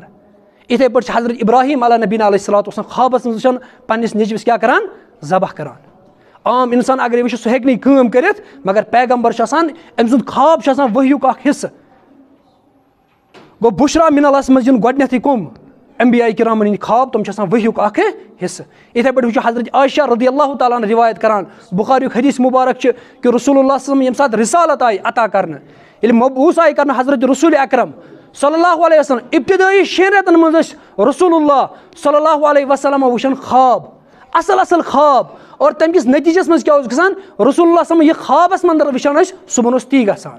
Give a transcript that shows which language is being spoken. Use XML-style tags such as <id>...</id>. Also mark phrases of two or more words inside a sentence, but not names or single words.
<ks>یِتھَے پٲٹھۍ چھِ حضرت ابراہیٖم</ks> <ar>علیٰ نبیٖنہ علیہ الصلوۃ والسلام</ar> <ks>خوابَس منٛز وٕچھان پنٛنِس نیٚچوِس کیٛاہ کران؟ ذبح کران. عام اِنسان اگرے وٕچھِ سُہ ہیٚکہِ نہٕ یہِ کٲم کٔرِتھ مگر پیغمبر چھُ آسان أمۍ سُنٛد خواب چھُ آسان ؤحیُک اکھ حِصہٕ. گوٚو</ks> <ar>بُشرا مِن اللہَس</ar> <ks>منٛز یِن گۄڈنٮ۪تھٕے کٕم؟ انبیاء کرامن ہٕنٛدۍ خواب تِم چھِ آسان ؤحیُک اکھ حِصہٕ. یِتھَے پٲٹھۍ وٕچھو حضرت عائشہ</ks> <ar>رضی اللہ تعالیٰ عنہ</ar> <ks>رِوایت کران بُخاریُک حدیث مُبارک چھِ کہِ رسول اللہ</ks> <ar>صلی اللہ علیہ وسلم</ar> <ks>ییٚمہِ ساتہٕ رِسالت آیہِ عطا کرنہٕ ییٚلہِ مبعوٗث آیہِ کرنہٕ حضرت رسول اکرم</ks> <ar>صلی اللہ علیہ وسلم</ar> <ks>ابتدٲیی 6 رٮ۪تن منٛز ٲسۍ رسول اللہ</ks> <ar>صلی اللہ علیہ وسلم</ar> <ks>وٕچھان خواب اصل خواب اور تمہِ کِس نٔتیٖجس منٛز کیٛاہ اوس گژھان؟ رسول اللہ صلی یہِ خوابس منٛز وٕچھان ٲسۍ صُبحن اوس تی گژھان.</ks>